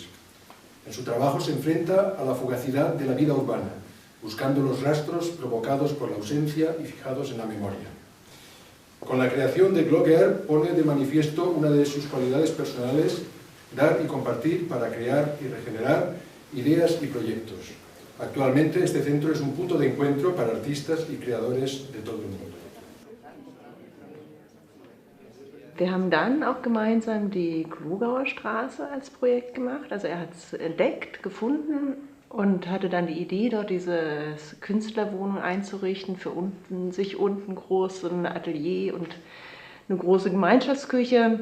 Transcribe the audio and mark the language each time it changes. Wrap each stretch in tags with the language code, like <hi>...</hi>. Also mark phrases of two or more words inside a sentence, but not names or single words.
<es>En su trabajo se enfrenta a la fugacidad de la vida urbana, buscando los rastros provocados por la ausencia y fijados en la memoria. Con la creación de Glogger pone de manifiesto una de sus cualidades personales, dar y compartir para crear y regenerar ideas y proyectos. Actualmente este centro es un punto de encuentro para artistas y creadores de todo el mundo.</es> <de>Wir haben dann auch gemeinsam die Glogauer Straße als Projekt gemacht. Also er hat es entdeckt, gefunden und hatte dann die Idee, dort diese Künstlerwohnung einzurichten, für sich unten groß ein Atelier und eine große Gemeinschaftsküche.</de>